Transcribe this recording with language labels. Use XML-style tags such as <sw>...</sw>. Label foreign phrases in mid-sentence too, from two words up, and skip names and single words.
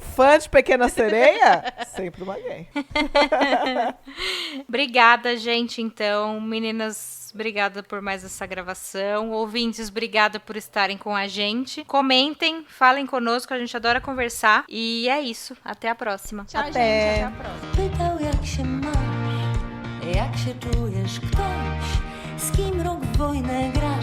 <pt>Fã de Pequena Sereia? Sempre uma gay. Obrigada, gente, então. Meninas, obrigada por mais essa gravação. Ouvintes, obrigada por estarem com a gente. Comentem, falem conosco, a gente adora conversar. E é isso. Até a próxima. Tchau, Até. gente. Até a próxima.</pt> <pl>Pytał jak się masz, jak się czujesz, ktoś, z kim rok wojnę</pl>